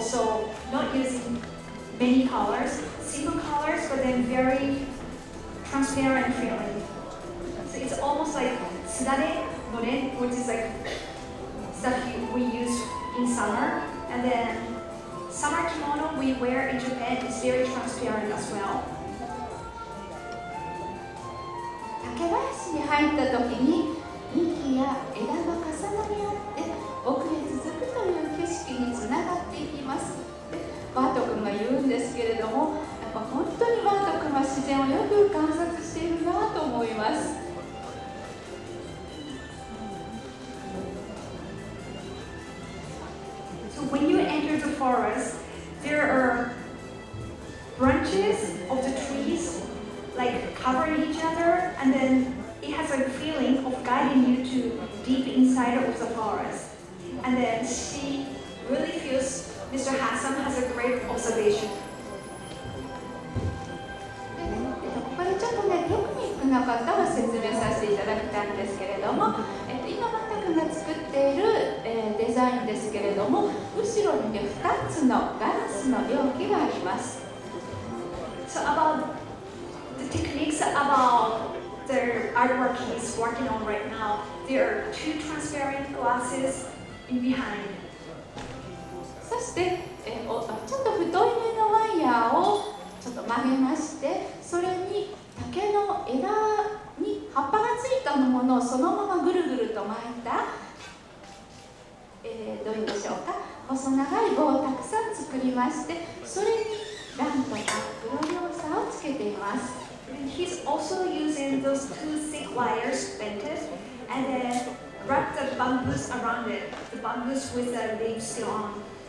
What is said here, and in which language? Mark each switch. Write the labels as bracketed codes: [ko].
[en] So not using many colors, simple colors, but then very transparent feeling. So it's almost like sudare noren, which is like stuff we use in summer, and then summer kimono we wear in Japan is very transparent as well. [ja] 竹林に入った時に幹や枝が重なり合って奥へ続くという景色につながっていきます。バート君が言うんですけれども、やっぱ本当にバート君は自然をよく観察しているなと思います。 [en] So when you enter the forest, there are branches of the trees like covering each other, and then it has a feeling of guiding you to deep inside of the forest. And then she really feels Mr. Hassam has a great observation. [ja] ここでちょっとね、テクニックのことを説明させていただきたいんですけれども、今バタ君が作っている、デザインですけれども、後ろにね、2つのガラスの容器があります。 [en] So about the techniques about the artwork he's working on right now, there are 2 transparent glasses in behind. [ja] そして、ちょっと太いめのワイヤーをちょっと曲げまして、それに竹の枝に葉っぱがついたものをそのままぐるぐると巻いた、どういうんでしょうか、細長い棒をたくさん作りまして、それにランとかグロリオーサをつけています。 [en] And he's also using those 2 thick wires bended and then wrap the bamboos around it, the bamboos with the leaves still on.